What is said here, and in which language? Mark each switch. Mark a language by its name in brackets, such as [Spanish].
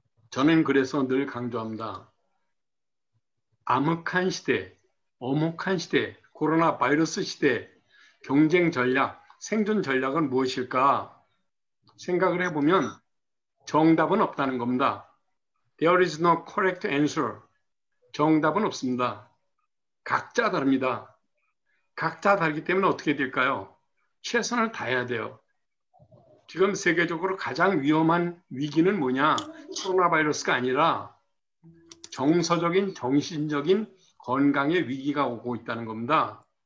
[Korean] 저는 그래서 늘 강조합니다. 암흑한 시대, 엄혹한 시대, 코로나 바이러스 시대, 경쟁 전략, 생존 전략은 무엇일까? 생각을 해보면 정답은 없다는 겁니다. [English] There is no correct answer. [Korean] 정답은 없습니다. 각자 다릅니다. 각자 다르기 때문에 어떻게 될까요? 최선을 다해야 돼요. 지금 세계적으로 가장 위험한 위기는 뭐냐? 코로나 바이러스가 아니라 정서적인, 정신적인 건강의 위기가 오고 있다는 겁니다.